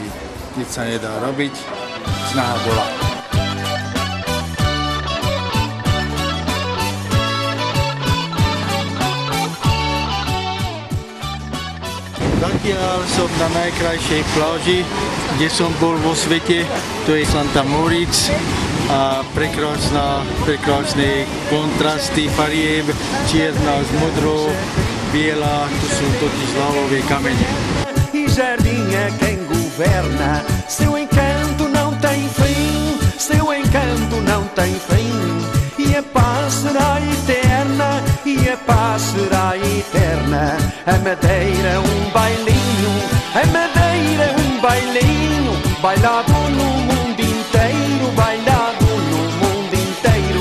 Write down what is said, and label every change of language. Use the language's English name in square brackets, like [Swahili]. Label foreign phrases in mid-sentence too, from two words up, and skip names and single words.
[Slovak] Nič sa nedá robiť, snaha bola. Zatiaľ som na najkrajšej pláži, kde som bol vo svete, to je Santa Moritz. A prekrásne kontrasty farieb, čierna s modrou, biela, tu sú totiž lavové kamene. [Portuguese] E jardim é quem governa, seu encanto não tem fim, seu encanto não tem fim. E a paz será eterna, e a paz será eterna. A Madeira bailinho, a Madeira bailinho, bailado no mundo inteiro, bailado no mundo inteiro.